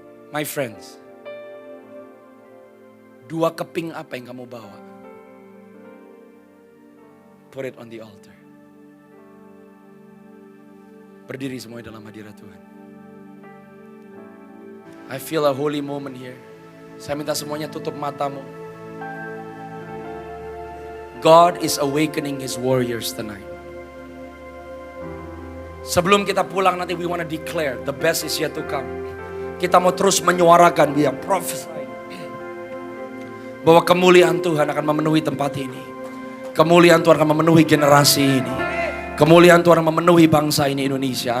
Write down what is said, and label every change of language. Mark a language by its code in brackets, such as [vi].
[en] My friends, [id] 2 keping apa yang kamu bawa? [en] Put it on the altar. [id] Berdiri semuanya dalam hadirat Tuhan. [en] I feel a holy moment here. [id] Saya minta semuanya tutup matamu. [en] God is awakening His warriors tonight. [id] Sebelum kita pulang nanti [en] we want to declare the best is yet to come. [id] Kita mau terus menyuarakan, biar prophesy bahwa kemuliaan Tuhan akan memenuhi tempat ini. Kemuliaan Tuhan akan memenuhi generasi ini. Kemuliaan Tuhan memenuhi bangsa ini Indonesia.